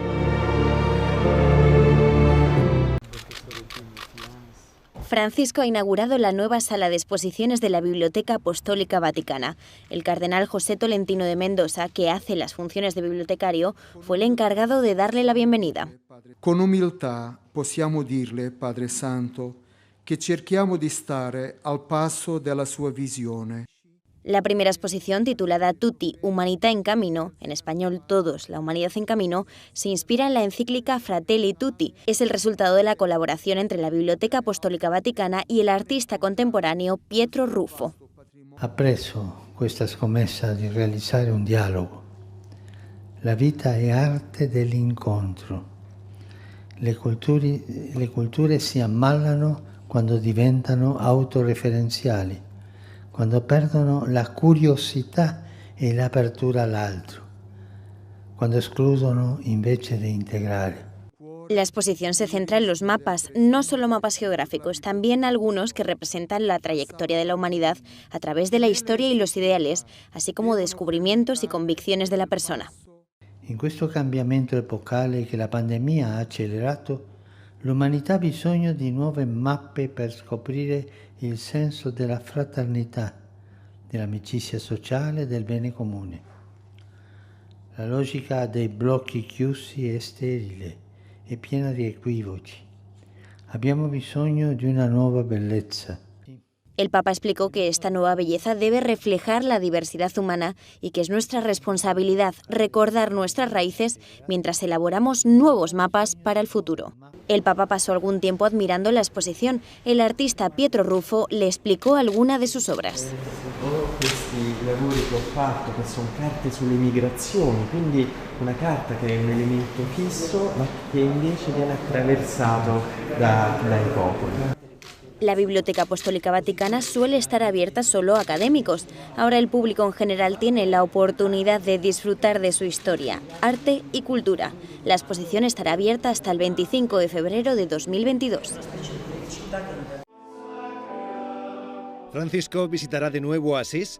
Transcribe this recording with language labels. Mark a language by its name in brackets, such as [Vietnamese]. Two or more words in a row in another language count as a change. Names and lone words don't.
[Spanish] Francisco ha inaugurado la nueva sala de exposiciones de la Biblioteca Apostólica Vaticana. El cardenal José Tolentino de Mendoza, que hace las funciones de bibliotecario, fue el encargado de darle la bienvenida. [Italian] Con humildad possiamo dirle, Padre Santo, che cerchiamo di stare al passo della sua visione. [Spanish] La primera exposición, titulada Tutti, Humanità in Camino, en español Todos, la humanidad en camino, se inspira en la encíclica Fratelli Tutti. Es el resultado de la colaboración entre la Biblioteca Apostólica Vaticana y el artista contemporáneo Pietro Ruffo. [Italian] Apprezzo questa scommessa di realizzare un dialogo. La vita è arte dell'incontro. Le culture si ammallano quando diventano autoreferenziali, quando perdono la curiosità e l'apertura all'altro, cuando excludono invece de integrare. [Spanish] La exposición se centra en los mapas, no solo mapas geográficos, también algunos que representan la trayectoria de la humanidad a través de la historia y los ideales, así como descubrimientos y convicciones de la persona. [Italian] In questo cambiamento epocale che la pandemia ha accelerato, l'umanità ha bisogno di nuove mappe per scoprire il senso della fraternità, dell'amicizia sociale e del bene comune. La logica dei blocchi chiusi è sterile e piena di equivoci. Abbiamo bisogno di una nuova bellezza. [Spanish] El Papa explicó que esta nueva belleza debe reflejar la diversidad humana y que es nuestra responsabilidad recordar nuestras raíces mientras elaboramos nuevos mapas para el futuro. El Papa pasó algún tiempo admirando la exposición. El artista Pietro Ruffo le explicó alguna de sus obras. [Italian] Questi lavori che ho fatto, che sono carte sulle migrazioni, quindi una carta che è un elemento fisso ma che invece viene attraversato dai popoli. [Spanish] La Biblioteca Apostólica Vaticana suele estar abierta solo a académicos. Ahora el público en general tiene la oportunidad de disfrutar de su historia, arte y cultura. La exposición estará abierta hasta el 25 de febrero de 2022. Francisco visitará de nuevo Asís.